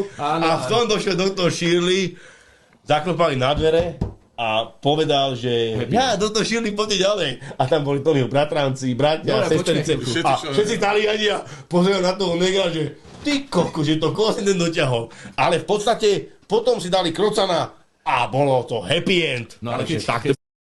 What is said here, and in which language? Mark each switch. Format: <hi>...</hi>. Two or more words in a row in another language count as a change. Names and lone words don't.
<sk>A v tom došiel doktor Shirley, zaklopali na dvere a povedal, že ja, doktor Shirley, poďte ďalej. A tam boli Tonyho bratranci, bratia, sestrice. A všetci Taliani a pozerajú na toho nega, že ty koko, že to koho si ten doťahol. Ale v podstate potom si dali krocana a bolo to</sk> <en>happy end.</en> <sk>No ale Takže keď</sk>